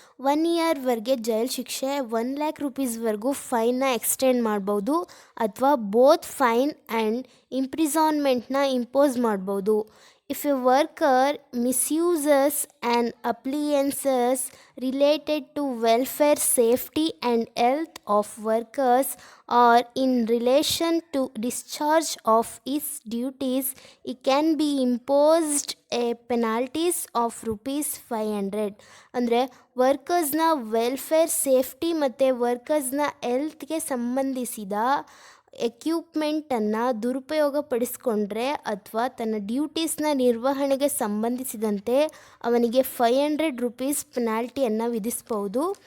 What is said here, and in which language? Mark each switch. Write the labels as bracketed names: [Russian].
[Kannada] 1 ಇಯರ್ವರೆಗೆ ಜೈಲು ಶಿಕ್ಷೆ, 1 lac ರುಪೀಸ್ವರೆಗೂ ಫೈನ್ನ extend ಮಾಡ್ಬೋದು ಅಥವಾ [English] both fine and ಇಂಪ್ರಿಸಾನ್ಮೆಂಟ್ನ [Kannada] ಇಂಪೋಸ್ ಮಾಡ್ಬೋದು. [English] If a worker misuses an appliances related to welfare, safety and health of workers or in relation to discharge of his duties, it can be imposed a penalties of ₹500. [Kannada] ಅಂದರೆ ವರ್ಕರ್ಸ್ನ welfare, safety ಮತ್ತು ವರ್ಕರ್ಸ್ನ ಹೆಲ್ತ್ಗೆ ಸಂಬಂಧಿಸಿದ ಎಕ್ವಿಪ್ಮೆಂಟನ್ನು ದುರುಪಯೋಗಪಡಿಸ್ಕೊಂಡ್ರೆ ಅಥವಾ ತನ್ನ ಡ್ಯೂಟೀಸ್ನ ನಿರ್ವಹಣೆಗೆ ಸಂಬಂಧಿಸಿದಂತೆ ಅವನಿಗೆ ₹500 ಪೆನಾಲ್ಟಿಯನ್ನು ವಿಧಿಸ್ಬೋದು.